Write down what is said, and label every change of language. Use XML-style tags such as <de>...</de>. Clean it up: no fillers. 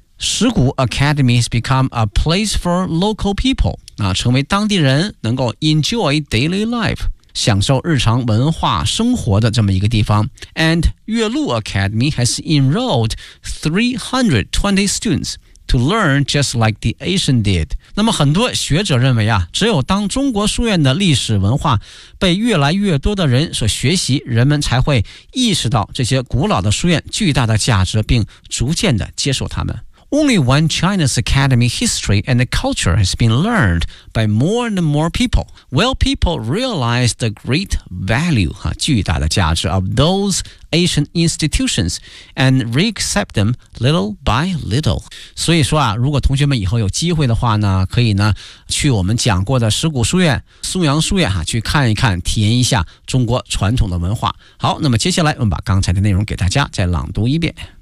<zh>石鼓</zh> <en>Academy has become a place for local people，</en> <zh>啊，成为当地人能够</zh> <en>enjoy daily life，</en> <zh>享受日常文化生活的这么一个地方。</zh> <en>And 岳麓 Academy has enrolled 320 students to learn just like the ancient did。</en> <zh>那么很多学者认为啊，只有当中国书院的历史文化被越来越多的人所学习，人们才会意识到这些古老的书院巨大的价值，并逐渐的接受它们。</zh> <en>Only when China's academy history and culture has been learned by more and more people will people realize the great value</en> <zh>哈，巨大的价值</zh> <en>of those ancient institutions and re-accept them little by little。</en> <zh>所以说啊，如果同学们以后有机会的话呢，可以呢去我们讲过的石鼓书院、松阳书院哈，去看一看，体验一下中国传统的文化。好，那么接下来我们把刚才的内容给大家再朗读一遍。</zh>